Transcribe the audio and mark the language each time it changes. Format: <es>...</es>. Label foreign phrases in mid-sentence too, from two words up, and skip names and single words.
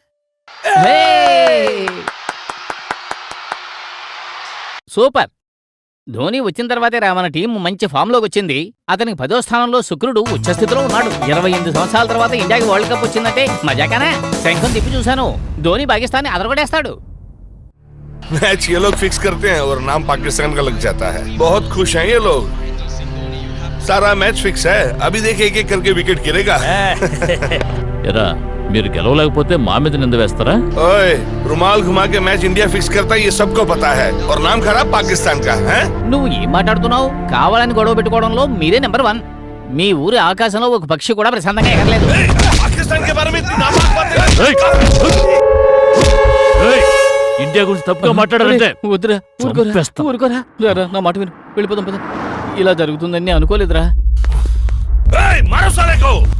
<te>సూపర్. ధోని వచ్చిన తర్వాతే మన టీం మంచి ఫామ్లోకి వచ్చింది. అతనికి 10వ స్థానంలో శుక్రుడు ఉచ్చస్థితిలో ఉన్నాడు. 28 సంవత్సరాల తర్వాత ఇండియాకి</te> <en>world cup</en> <te>వచ్చిందంటే మజాకానా? శంఖం తిప్పి చూశాను. ధోని పాకిస్తాన్ని అదరగొడేస్తాడు.</te> <hi>मैच ये लोग फिक्स करते हैं और नाम पाकिस्तान का लग जाता है. बहुत खुश हैं ये लोग. सारा मैच फिक्स है. अभी देखे एक एक करके विकेट गिरेगा.</hi> <te>ఎరా, మీరు గెలవలేకపోతే మా మీద నింద వేస్తారా?</te> <hi>ओए, रुमाल घुमा के मैच इंडिया फिक्स करता है, ये सबको पता है. और नाम खराब पाकिस्तान का है.</hi> <te>నువ్వు ఏం మాట్లాడుతున్నావు? కావాలని గొడవ పెట్టుకోవడంలో మీరే నెంబర్ 1. మీ ఊరి ఆకాశంలో ఒక పక్షి కూడా ప్రశాంతంగా ఎగరలేదు.</te> <hi>पाकिस्तान के बारे में इतनी नापाक बातें.</hi> <te>ఇండియా గురించి తప్పుగా మాట్లాడారంటే వద్దురా, చంపేస్తా. ఊరుకోరా. రారా, నా మాట విను, వెళ్ళిపోదాం పద. ఇలా జరుగుతుందని నేను అనుకోలేదురా.</te> <hi>मारो साले को.</hi>